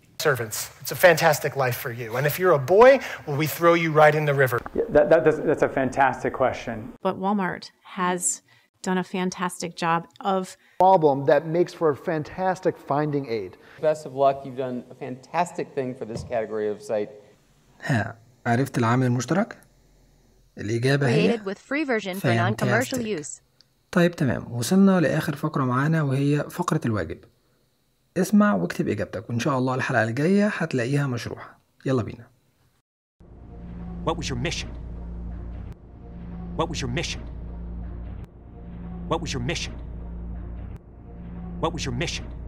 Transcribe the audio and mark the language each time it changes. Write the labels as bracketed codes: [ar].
[en] Servants, it's a fantastic life for you. And if you're a boy, will we throw you right in the river? That's a fantastic question. But Walmart has done a fantastic job of problem that makes for a fantastic finding aid. Best of luck, you've done a fantastic thing for this category of site. [ar] عرفت العامل المشترك؟ الإجابة هي [en] created with free version for non-commercial use. [ar] طيب تمام، وصلنا لآخر فقرة معانا وهي فقرة الواجب. اسمع واكتب إجابتك وإن شاء الله الحلقة الجاية هتلاقيها مشروحة. يلا بينا. [en] What was your mission? What was your mission? What was your mission? What was your mission?